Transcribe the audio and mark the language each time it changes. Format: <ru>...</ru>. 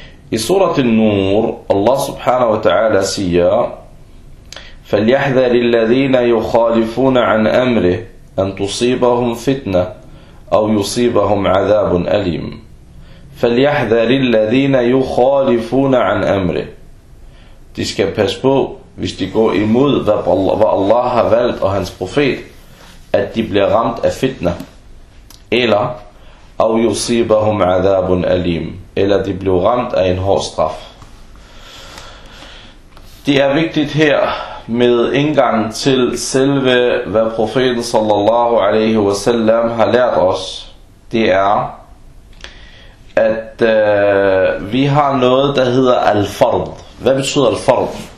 <da>I surat al-Nur, Allah subhanahu wa ta'ala siger:</da> <ar>فَلْيَحْذَرِ الَّذِينَ يُخَالِفُونَ عَنْ أَمْرِهِ أَنْ تُصِيبَهُمْ فِتْنَةً أَوْ يُصِيبَهُمْ عَذَابٌ أَلِيمٌ. فَلْيَحْذَرِ الَّذِينَ يُخَالِفُونَ عَنْ أَمْرِ.</ar> <da>De skal passe på, hvis de går imod, hvad Allah har valgt og hans profet, at de bliver ramt af fitna.</da> <ar>Eller: أَوْ يُصِيبَهُمْ عَذَابٌ أَلِيمٌ.</ar> <da>Eller de bliver ramt af en hård straf. Det er vigtigt her med indgang til selve, hvad profeten sallallahu alaihi wasallam har lært os. Det er, at vi har noget, der hedder al-fard. Hvad betyder al-fard?</da>